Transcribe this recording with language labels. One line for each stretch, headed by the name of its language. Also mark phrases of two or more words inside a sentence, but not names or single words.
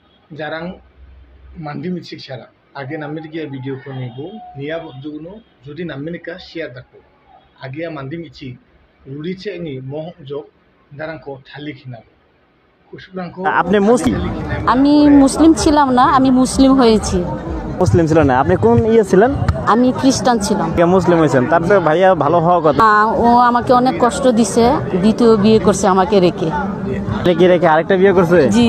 Garo: jarang mandi micik sara age namir gia video ko nibu niya juno jodi namirika share dako age mandi mici rurice ni moh jok jarang ko thali khinabu kusubrangko
Bangla: আপনি মুসলিম? আমি মুসলিম ছিলাম না, আমি মুসলিম হয়েছি। মুসলিম ছিলেন না, আপনি কোন ছিলেন? আমি খ্রিস্টান ছিলাম। মুসলিম হয়েছেন, তারপরে ভাইয়া ভালো হওয়া কথা। ও আমাকে অনেক কষ্ট দিছে, দ্বিতীয় বিয়ে করছে আমাকে রেখে। রেখে আরেকটা বিয়ে করছে? জি।